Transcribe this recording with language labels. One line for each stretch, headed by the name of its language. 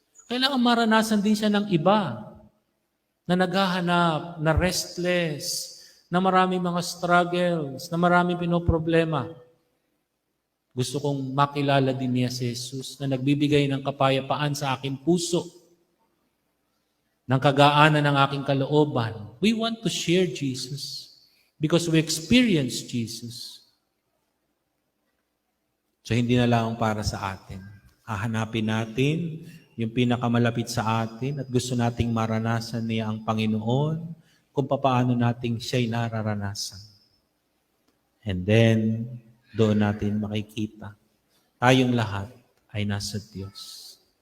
Filipino: Kailangan maranasan din siya ng iba na naghahanap, na restless, na maraming mga struggles, na maraming pinoproblema. Gusto kong makilala din niya si Jesus na nagbibigay ng kapayapaan sa aking puso, ng kagaanan ng aking kalooban.
English: We want to share Jesus because we experience Jesus.
Filipino: So hindi na lang para sa atin. Hahanapin natin yung pinakamalapit sa atin at gusto nating maranasan niya ang Panginoon kung paano nating siya'y nararanasan. And then, doon natin makikita. Tayong lahat ay nasa Diyos.